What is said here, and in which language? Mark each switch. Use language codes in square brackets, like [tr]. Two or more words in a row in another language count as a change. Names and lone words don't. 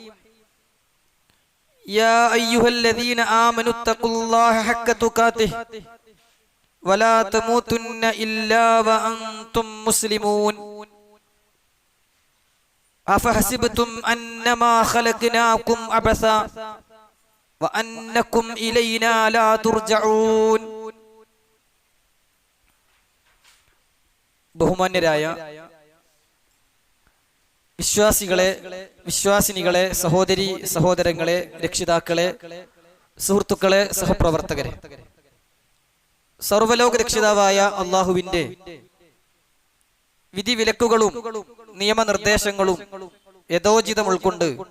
[ar] يا أيها الذين آمنوا اتقوا الله حق تقاته ولا تموتن إلا وأنتم مسلمون. أفحسبتم أنما خلقناكم عبثا وأنكم إلينا لا ترجعون. [ml] ബഹുമാന്യരായ വിശ്വാസികളെ, വിശ്വാസിനികളെ, സഹോദരി സഹോദരങ്ങളെ, രക്ഷിതാക്കളെ, സുഹൃത്തുക്കളെ, സഹപ്രവർത്തകരെ, സർവലോക രക്ഷിതാവായ അള്ളാഹുവിന്റെ വിധിവിലക്കുകളും നിയമനിർദ്ദേശങ്ങളും യഥോചിതം ഉൾക്കൊണ്ട്